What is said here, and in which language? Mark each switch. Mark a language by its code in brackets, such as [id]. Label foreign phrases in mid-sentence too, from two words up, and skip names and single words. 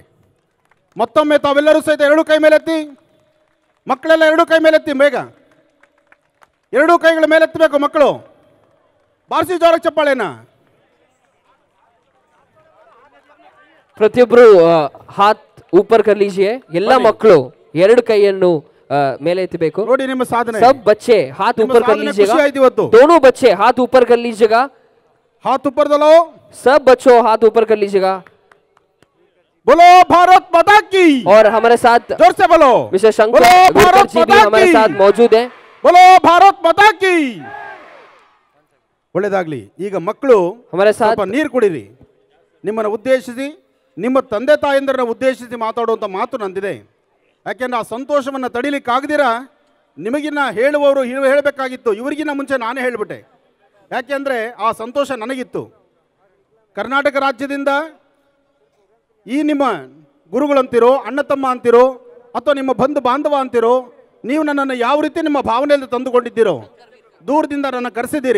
[kn] ಮತ್ತೊಮ್ಮೆ ತಾವೆಲ್ಲರೂ ಸಹಿತ 2 ಕೈ ಮೇಲೆತ್ತಿ, ಮಕ್ಕಳೆಲ್ಲ 2 ಕೈ ಮೇಲೆತ್ತಿ, ಬೇಗ 2 ಕೈಗಳ ಮೇಲೆತ್ತಬೇಕು ಮಕ್ಕಳು. ಬಾರಿಸಿ ಜೋರ ಚಪ್ಪಾಳೆನ. [hi] ಪ್ರತಿಯೊಬ್ಬರು ಹಾತ್ ऊपर कर लीजिए. [kn] ಎಲ್ಲ ಮಕ್ಕಳು 2 ಕೈಯನ್ನು ಮೇಲೆ ಎತ್ತಬೇಕು. ನೋಡಿ ನಿಮ್ಮ ಸಾಧನೆ. [hi] सब बच्चे हाथ ऊपर कर लीजिएगा. दोनों बच्चे हाथ ऊपर कर लीजिएगा. हाथ ऊपर दलो. सब बच्चों हाथ ऊपर कर लीजिएगा. बोलो भारत माता की. और हमारे साथ जोर से बोलो. मिस्टर शंकर विरकर जी भी हमारे साथ मौजूद हैं. बोलो भारत माता की. [kn] ಒಳ್ಳೆಯದಾಗಲಿ. ಈಗ ಮಕ್ಕಳು [hi] हमारे साथ [kn] ಸ್ವಲ್ಪ ನೀರು ಕುಡಿರಿ. ನಿಮ್ಮನ್ನು ಉದ್ದೇಶಿಸಿ, ನಿಮ್ಮ ತಂದೆ ತಾಯಂದಿರನ್ನ ಉದ್ದೇಶಿಸಿ ಮಾತಾಡುವಂಥ ಮಾತು ನಂದಿದೆ. ಯಾಕೆಂದ್ರೆ ಆ ಸಂತೋಷವನ್ನು ತಡಿಲಿಕ್ಕಾಗದಿರ ನಿಮಗಿನ್ನ ಹೇಳುವವರು ಹೇಳಬೇಕಾಗಿತ್ತು. ಇವರಿಗಿನ್ನ ಮುಂಚೆ ನಾನೇ ಹೇಳಿಬಿಟ್ಟೆ. ಯಾಕೆಂದರೆ ಆ ಸಂತೋಷ ನನಗಿತ್ತು. ಕರ್ನಾಟಕ ರಾಜ್ಯದಿಂದ ಈ ನಿಮ್ಮ ಗುರುಗಳಂತಿರೋ, ಅಣ್ಣ ತಮ್ಮ ಅಂತಿರೋ, ಅಥವಾ ನಿಮ್ಮ ಬಂಧು ಬಾಂಧವ ಅಂತಿರೋ, ನೀವು ನನ್ನನ್ನು ಯಾವ ರೀತಿ ನಿಮ್ಮ ಭಾವನೆಯಲ್ಲಿ ತಂದುಕೊಂಡಿದ್ದೀರೋ, ದೂರದಿಂದ ನನ್ನ ಕರೆಸಿದ್ದೀರಿ.